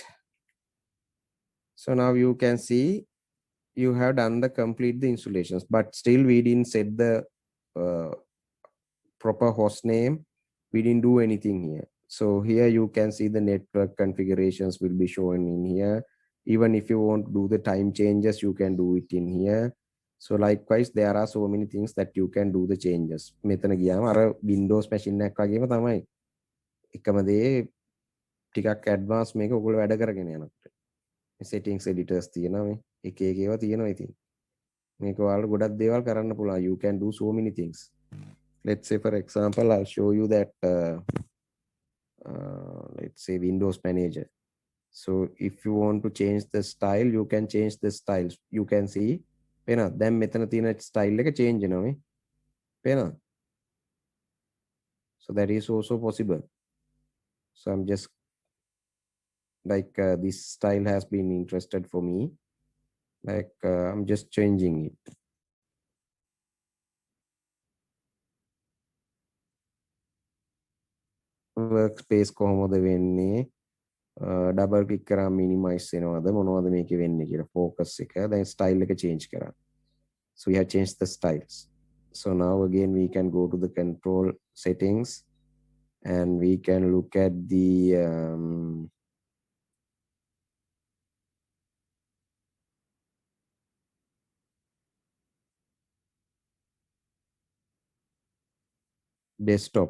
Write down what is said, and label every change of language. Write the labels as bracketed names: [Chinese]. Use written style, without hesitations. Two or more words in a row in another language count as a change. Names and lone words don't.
[English] So now you can see you have done the complete the installations, but still we didn't set the uh, proper host name. We didn't do anything here. So here you can see the network configurations will be shown in here. Even if you want to do the time changes, you can do it in here. So likewise, there are so many things that you can do the changes. [Sinhala] මෙතන ගියාම අර Windows machine එකක් වගේම තමයි. එකම දේ ටිකක් ඇඩ්වාන්ස් මේක ඔයගොල්ලෝ වැඩ කරගෙන යනකොට. [English] settings editors [Sinhala] තියෙනවා මේ. එක එක ඒවා තියෙනවා ඉතින්. මේක ඔයාලට ගොඩක් දේවල් කරන්න පුළුවන්. [English] You can do so many things. Let's say for example, I'll show you that let's say Windows Manager. So if you want to change the style, you can change the styles. You can see [Sinhala] පේනවා දැන් මෙතන තියෙන style එක change වෙනවා මේ පේනවා. [English] So that is also possible. So I'm just like this style has been interested for me, like I'm just changing it. [Sinhala] Workspace කොහොමද වෙන්නේ, [English] double click [Sinhala] කරාම minimize වෙනවද මොනවද මේකේ වෙන්නේ කියලා focus එක දැන් style එක change කරා. [English] So we have changed the styles. So now again we can go to the control settings and we can look at the desktop.